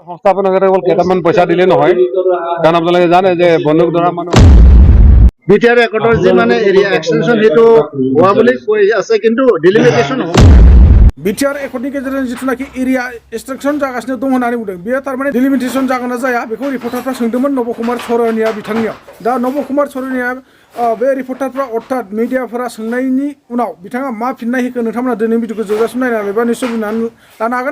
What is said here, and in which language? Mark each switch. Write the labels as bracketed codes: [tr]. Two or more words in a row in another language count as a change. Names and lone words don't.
[as] সংস্থাপনকে কেৱল কেইটামান পইচা দিলে নহয়, কাৰণ আপোনালোকে জানে যে বন্দুক ধৰা মানুহ বিটিআৰ ৰেকৰ্ডৰ যি মানে [en] area extension [as] সেইটো হোৱা বুলি কৈ আছে, কিন্তু ডিলিমিটেশ্যন হ'ব। [brx] बिटिआर एकर्डनि गेजेरजों जिथुनाखि [en] area extraction [brx] जागासिनो दं होननानै बुंदों बेयो थारमाने डिलिमिटेशन जागोन ना जाया बेखौ रिपर्टारफ्रा सोंदोंमोन नब कुमार सरनिया बिथांनियाव। दा नब कुमार सरनिया बे रिपर्टारफ्रा अर्थात मिडियाफोरा सोंनायनि उनाव बिथाङा मा फिननाय होखो नोंथांमोना दिनै भिडिअखौ जोबजासिम नायनानै बा निश्चय बुंनानै लानो हागोन।